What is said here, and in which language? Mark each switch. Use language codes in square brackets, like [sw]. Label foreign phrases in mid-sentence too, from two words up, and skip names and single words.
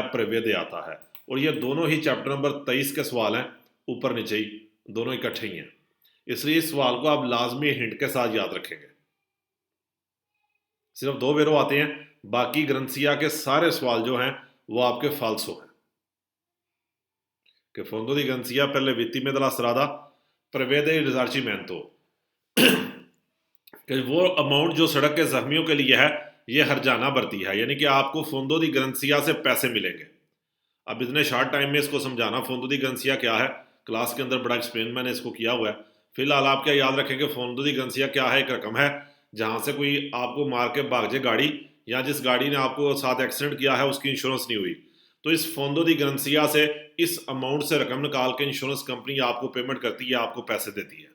[hi] प्रवेदे आता है। और ये दोनों ही चैप्टर नंबर 23 के सवाल हैं, ऊपर नीचे ही दोनों इकट्ठे ही हैं। इसलिए इस सवाल को आप लाजमी हिंट के साथ याद रखेंगे। सिर्फ दो बेरो आते हैं, बाकी ग्रंसिया के सारे सवाल जो हैं वो आपके फाल्सो हैं। [it] che fondo di garanzia per le vittime della strada prevede il risarcimento, [hi] कि वो अमाउंट जो सड़क के जख्मियों के लिए है ये हर्जाना भरती है, यानी कि आपको [it] fondo di garanzia [hi] से पैसे मिलेंगे। अब इतने [en] short time [hi] में इसको समझाना [it] fondo di garanzia [hi] क्या है, क्लास के अंदर बड़ा एक्सप्लेन मैंने इसको किया हुआ है। फिलहाल आप क्या याद रखेंगे, [it] fondo di garanzia [hi] क्या है? एक रकम है जहां से कोई आपको मार के भाग जाए गाड़ी, या जिस गाड़ी ने आपको साथ एक्सीडेंट किया है उसकी इंश्योरेंस नहीं हुई, तो इस [it] fondo di garanzia [hi] से इस अमाउंट से रकम निकाल के [en] insurance company [hi] आपको पेमेंट करती है, आपको पैसे देती है।